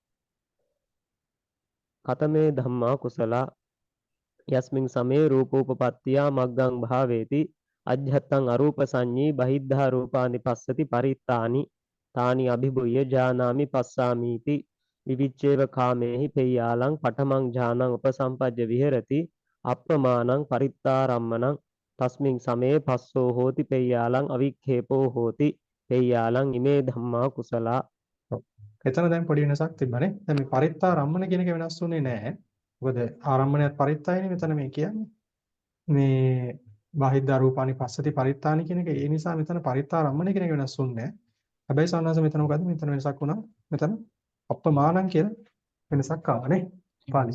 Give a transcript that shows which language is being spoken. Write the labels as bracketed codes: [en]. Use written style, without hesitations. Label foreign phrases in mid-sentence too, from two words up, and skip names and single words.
[pi] කතමේ ධම්මා කුසලා යස්මින් සමේ රූපෝපපත්තියා මග්ගං භාවේති අජ්ජත්තං අරූප සංඤී බහිද්ධා රූපානි පස්සති පරිත්තානි තානි අභිභුය්‍ය ජානාමි පස්සාමීති විවිච්ඡේව කාමේහි පෙය්‍යාලං පඨමං ඥානං උපසම්පජ්ජ විහෙරති අප්පමානං පරිත්තාරම්මනං තස්මින් සමේ පස්සෝ හෝති පෙය්‍යාලං අවික්ඛේපෝ හෝති පෙය්‍යාලං ඉමේ ධම්මා කුසලා. [si] එතන දැන් පොඩි වෙනසක් තිබ්බනේ. දැන් මේ පරිත්තාරම්මන කියන එක වෙනස් වුණේ නැහැ. මොකද ආරම්මණයත් පරිත්තයනේ මෙතන මේ කියන්නේ. මේ [pi] බාහිද්දා රූපානි පස්සති පරිත්තානි [si] කියන එක ඒ නිසා මෙතන පරිත්තාරම්මන කියන එක වෙනස් වුණේ නැහැ. හැබැයි සාමාන්‍යයෙන් මෙතන මොකද්ද? මෙතන වෙනසක් වුණා. මෙතන අප්පමානං කියලා වෙනසක් ආවා නේ. පාලි.